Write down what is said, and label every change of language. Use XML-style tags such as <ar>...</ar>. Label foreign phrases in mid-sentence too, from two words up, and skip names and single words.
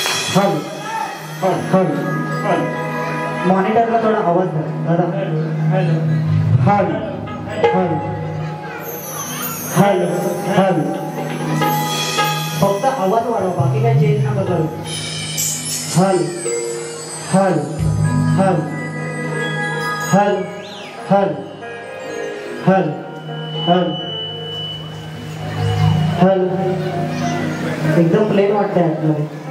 <mr>हल हल हल हल मॉनिटरला थोडा आवाज द्या दादा. हॅलो हल हल हल हल फक्त आवाज वाढव बाकी काय चेंज नका करू. हल हल हल हल हल हल हल हल एकदम प्लेन वाटतंय आतमध्ये.</mr>